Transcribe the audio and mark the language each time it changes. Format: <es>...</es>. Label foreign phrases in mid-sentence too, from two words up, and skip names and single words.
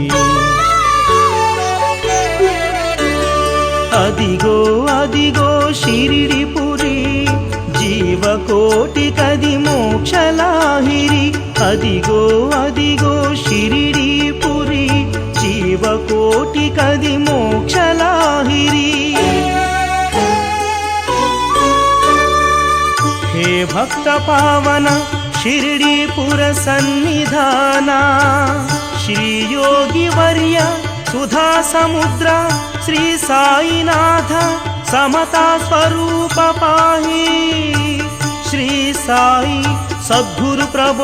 <te>అదిగో అదిగో షిరిడిపురి జీవకోటి కది మోక్షలాహిరి అదిగో అదిగో షిరిడిపురి జీవకోటి కది మోక్షలాహిరి</te> <sa>హే భక్త పావన शिरडीपुर सन्निधाना श्री योगी वर्य सुधा समुद्र श्री साईनाथ समता स्वरूप पाहि श्री साई सद्गुरु प्रभो</sa>